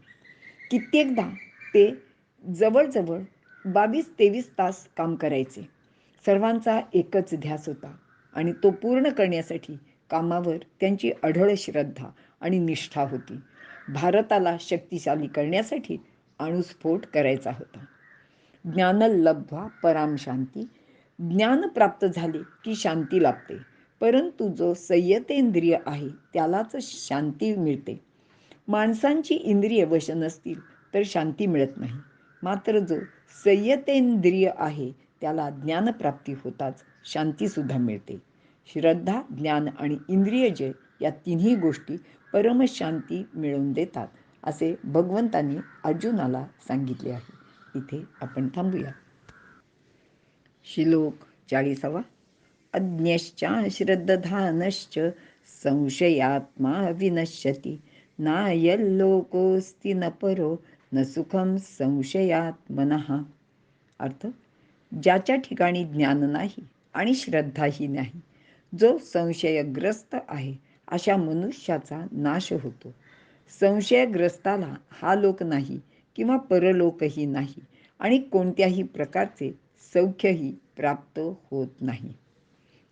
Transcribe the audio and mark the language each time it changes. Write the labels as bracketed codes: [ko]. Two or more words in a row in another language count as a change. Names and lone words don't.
[mr] कित्येकदा ते जवळजवळ 22-23 तास काम करायचे. सर्वांचा एकच ध्यास होता आणि तो पूर्ण करण्यासाठी कामावर त्यांची अढळ श्रद्धा आणि निष्ठा होती. भारताला शक्तिशाली करण्यासाठी अणुस्फोट करायचा होता. [sa] ज्ञान लब्ध्वा पराम शांती. [mr] ज्ञान प्राप्त झाले की शांती लाभते, परंतु जो संयतेंद्रिय आहे त्यालाच शांती मिळते. माणसांची इंद्रिय वश नसतील तर शांती मिळत नाही. मात्र जो संयतेंद्रिय आहे त्याला ज्ञानप्राप्ती होताच शांतीसुद्धा मिळते. श्रद्धा, ज्ञान आणि इंद्रियजय या तिन्ही गोष्टी परमशांती मिळवून देतात असे भगवंतांनी अर्जुनाला सांगितले आहे. इथे आपण थांबूया. श्लोक 40. [sa] अज्ञश्च श्रद्धानश्च संशयात्मा विनश्यति, नायल्लोकोस्ति न परो न सुखम संशयात्मनः. [mr] अर्थ: ज्याच्या ठिकाणी ज्ञान नाही आणि श्रद्धाही नाही, जो संशयग्रस्त आहे अशा मनुष्याचा नाश होतो. संशयग्रस्ताला हा लोक नाही किंवा परलोकही नाही आणि कोणत्याही प्रकारचे सौख्यही प्राप्त होत नाही.